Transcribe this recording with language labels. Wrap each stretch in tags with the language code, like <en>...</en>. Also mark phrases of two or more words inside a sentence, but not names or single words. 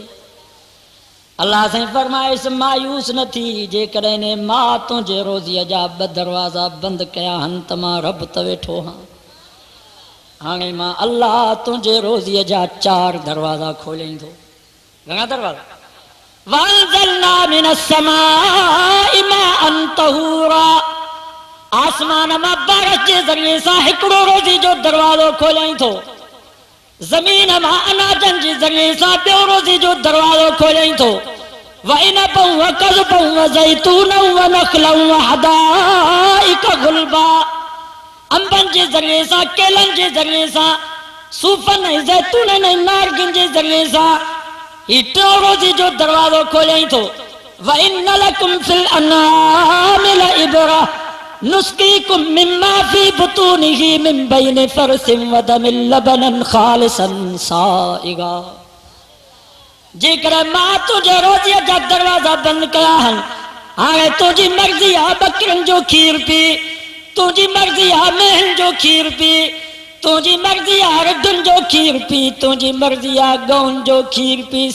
<sd>अल्लाह साईं फरमाइसि मायूस न थी, जेकॾहिं ने मां तुंहिंजे रोज़ीअ जा 2 दरवाज़ा बंदि कया आहिनि त मां रब त वेठो हां। हाणे मां अल्लाह तुंहिंजे रोज़ीअ जा 4 दरवाज़ा खोलींदो। घणा दरवाज़ा?</sd> <ar>وأنزلنا من السماء ماء طهورا.</ar> <sd>आसमान मां बारिश जे ज़रिए सां हिकिड़ो रोज़ी जो दरवाज़ो खोलियईं थो। ज़मीन मां अनाजनि जे ज़रिए सां ॿियो रोज़ी जो दरवाज़ो खोलियईं थो।</sd> <ar>وعنبا وقضبا وزيتونا ونخلا وحدائق غلبا.</ar> <sd>अंबनि जे ज़रिए सां, केलनि जे ज़रिए सां, सूफ़नि ऐं ज़ैतूननि ऐं नारगिन जे ज़रिए सां ही टियों रोज़ी जो दरवाज़ो खोलियईं थो।</sd> <ar>وإن لكم في الأنعام لعبرة نسقيكم مما في بطونه من بين فرث ودم لبنا خالصا سائغا.</ar> <sd>जेकर मां तुंहिंजे रोज़ीअ जा दरवाज़ा बंदि कया आहिनि, हाणे तुंहिंजी मर्ज़ी आहे बकरियुनि जो खीर पी, तुंहिंजी मर्ज़ी आहे मेहनि जो खीर पी, तुंहिंजी मर्ज़ी आहे रिढुनि जो खीर पी, तुंहिंजी मर्ज़ी आहे गऊं जो खीर पी।</sd>